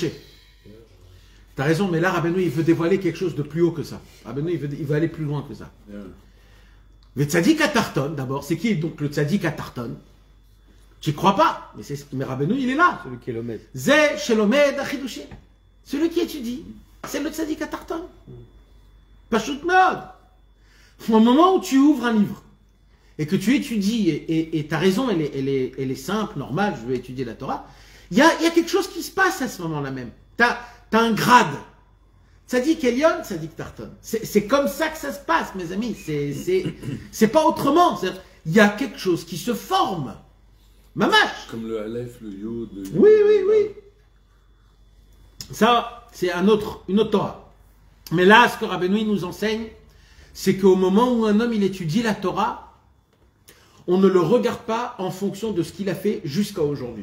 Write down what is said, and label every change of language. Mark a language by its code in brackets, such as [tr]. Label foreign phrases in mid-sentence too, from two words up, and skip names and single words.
[fr] T'as raison, mais là, Rabbeinu, il veut dévoiler quelque chose de plus haut que ça. Rabbeinu, il veut aller plus loin que ça. Le [he] צדיק התחתון, [fr] d'abord, c'est qui donc le [he] צדיק התחתון? [fr] Tu ne crois pas, mais Rabbeinu, il est là. Celui qui est l'omed. [he] זה שלומד החידושים. [fr] Celui qui étudie, c'est le [he] צדיק התחתון. פשוט מאוד. [fr] Au moment où tu ouvres un livre et que tu étudies, et ta raison, elle est simple, normale, je veux étudier la Torah, il y a quelque chose qui se passe à ce moment-là même. T'as un grade. [he] צדיק עליון, צדיק תחתון. [fr] C'est comme ça que ça se passe, mes amis. C'est pas autrement. Il y a quelque chose qui se forme. Mamash. Comme le Aleph, le Yod. Oui. Ça, c'est une autre Torah. Mais là, ce que Rabbeinu nous enseigne, c'est qu'au moment où un homme il étudie la Torah, on ne le regarde pas en fonction de ce qu'il a fait jusqu'à aujourd'hui.